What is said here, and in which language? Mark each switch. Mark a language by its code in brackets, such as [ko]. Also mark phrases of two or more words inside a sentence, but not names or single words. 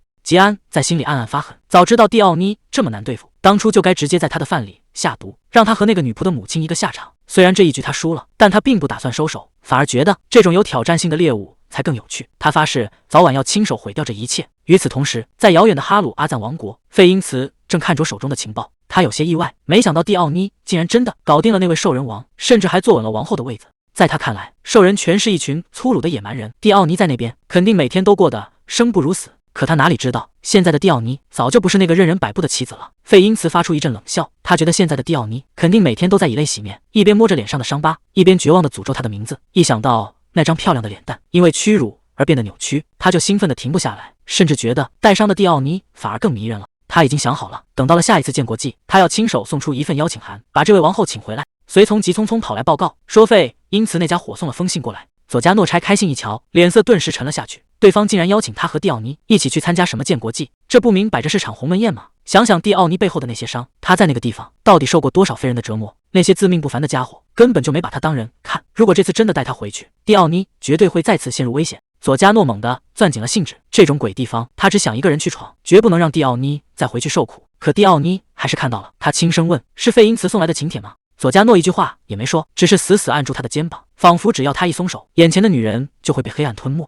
[zh] 吉安在心裡暗暗發狠，早知道蒂奧尼這麼難對付，當初就該直接在他的飯裡下毒，讓他和那個女僕的母親一個下場。雖然這一局他輸了，但他並不打算收手，反而覺得這種有挑戰性的獵物才更有趣。他發誓早晚要親手毀掉這一切。與此同時，在遙遠的哈魯阿贊王國，費因茨正看着手中的情報，他有些意外，沒想到蒂奧尼竟然真的搞定了那位獸人王，甚至還坐穩了王後的位子。在他看來，獸人全是一群粗魯的野蠻人，蒂奧尼在那邊肯定每天都過得生不如死。可他哪裡知道，現在的蒂奧尼早就不是那個任人擺布的棋子了。費因茨發出一陣冷笑，他覺得現在的蒂奧尼肯定每天都在以淚洗面，一邊摸着臉上的傷疤，一邊絕望地詛咒他的名字。一想到那張漂亮的臉蛋因為屈辱而變得扭曲，他就興奮得停不下來，甚至覺得帶傷的蒂奧尼反而更迷人了。他已經想好了，等到了下一次建國祭，他要親手送出一份邀請函，把這位王后請回來。隨從急匆匆跑來報告說，費因茨那家伙送了封信過來。佐加諾差開信一瞧，臉色頓時沉了下去。對方竟然邀請他和蒂奧尼一起去參加什麼建國祭，這不明擺着是場鴻門宴嗎？想想蒂奧尼背後的那些傷，他在那個地方到底受過多少非人的折磨？那些自命不凡的家伙根本就沒把他當人看。如果這次真的帶他回去，蒂奧尼絕對會再次陷入危險。佐加諾猛地攥緊了信紙，這種鬼地方他只想一個人去闖，絕不能讓蒂奧尼再回去受苦。可蒂奧尼還是看到了，他輕聲問：“是費因茨送來的請帖嗎？” 佐加諾一句話也沒說，只是死死按住他的肩膀，仿佛只要他一鬆手，眼前的女人就會被黑暗吞沒。